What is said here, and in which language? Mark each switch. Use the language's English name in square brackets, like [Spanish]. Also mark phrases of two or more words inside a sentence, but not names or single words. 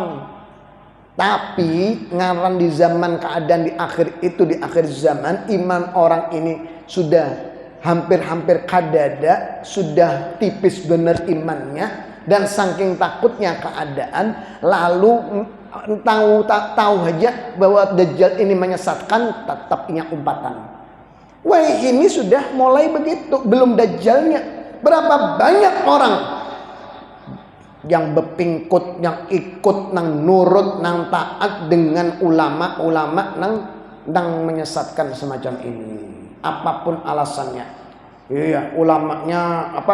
[Indonesian] Tapi ngaran di zaman keadaan di akhir itu, di akhir zaman iman orang ini sudah hampir-hampir kadada, sudah tipis benar imannya, dan saking takutnya keadaan, lalu tahu aja bahwa Dajjal ini menyesatkan, tetap punya umpatan. Wah, ini sudah mulai begitu, belum dajjalnya. Berapa banyak orang yang bepingkut, yang ikut, nang nurut, nang taat dengan ulama-ulama nang menyesatkan semacam ini. Apapun alasannya. Iya, ulamanya apa?